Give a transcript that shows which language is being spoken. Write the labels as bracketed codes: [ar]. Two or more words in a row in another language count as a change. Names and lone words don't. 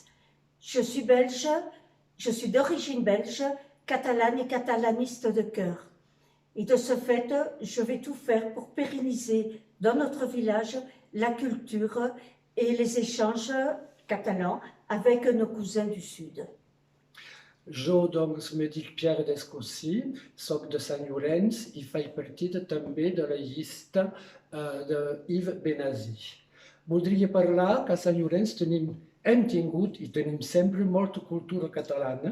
[fr] Je suis belge, je suis d'origine belge, catalane et catalaniste de cœur. Et de ce fait, je vais tout faire pour pérenniser dans notre village la culture et les échanges catalans avec nos cousins du Sud. [ca] Jo, doncs, me dic Pierre Descossí, soc de Sant Llorenç i faig partit també de la llista d'Yves Benassi. Voldria parlar que a Sant Llorenç hem tingut i tenim sempre molta cultura catalana.